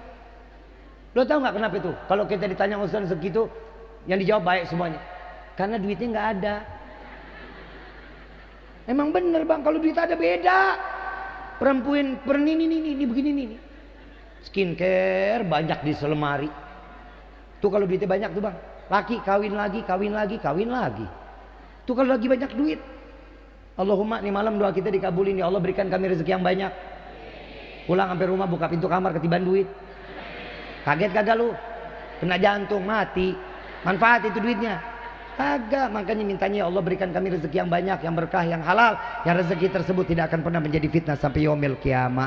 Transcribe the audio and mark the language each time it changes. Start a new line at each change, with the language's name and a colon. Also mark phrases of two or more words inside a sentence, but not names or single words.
Indonesian: Lo tau nggak kenapa itu? Kalau kita ditanya urusan segitu, yang dijawab baik semuanya. Karena duitnya nggak ada. Emang bener bang, kalau duit ada beda. Perempuan ini begini nih. Skincare banyak di selemari. Tuh kalau duitnya banyak tuh bang. Laki kawin lagi, kawin lagi, kawin lagi. Itu kalau lagi banyak duit. Allahumma, nih malam doa kita dikabulin, ya Allah berikan kami rezeki yang banyak. Pulang sampai rumah buka pintu kamar ketiban duit. Kaget kagak lu? Kena jantung, mati. Manfaat itu duitnya? Kagak. Makanya mintanya, ya Allah berikan kami rezeki yang banyak, yang berkah, yang halal. Yang rezeki tersebut tidak akan pernah menjadi fitnah sampai
Arabic: yaumil kiamah.